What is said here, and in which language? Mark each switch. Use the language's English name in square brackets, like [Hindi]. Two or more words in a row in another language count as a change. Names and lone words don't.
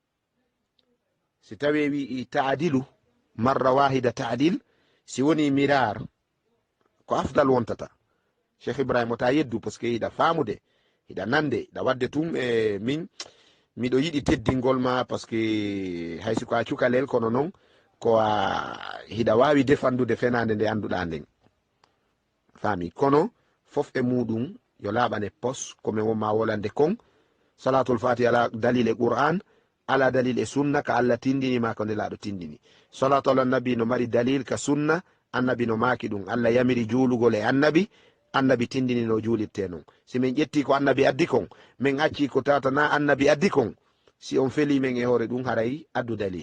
[Fula] si tawi wi [Arabic] تعادل مرة واحدة [Fula] taadil si woni mirar ko afdal wontata cheikh ibrahima o ta yeddu [French] par ce que [Fula] hiɗa famude hiɗa nande hiɗa wadde tum e min miɗo yiɗi teddingol ma [French] par ce que [Fula] haysi ko a cukalel kono noon ko a hiɗa wawi defandude fenade nde anduɗa nden faami kono fof e muɗum yo laaɓane pos komin wonma wolande kon [Arabic] صلاة الفاتح لا دليل [Fula] e qur'an [Arabic] لا دليل [Fula] e sunna ka allah tindini ma ko nde laaɗo tindini [Arabic] صلاة على نبي [Fula] no mari dalil ka sunna annabi no maki ɗum allah yamiri juulugol e annabi tindini no juulirte noon si min ƴetti ko annabi addi kon min acci ko tatana annabi addi kon si on feli men e hoore ɗum haray addu dalil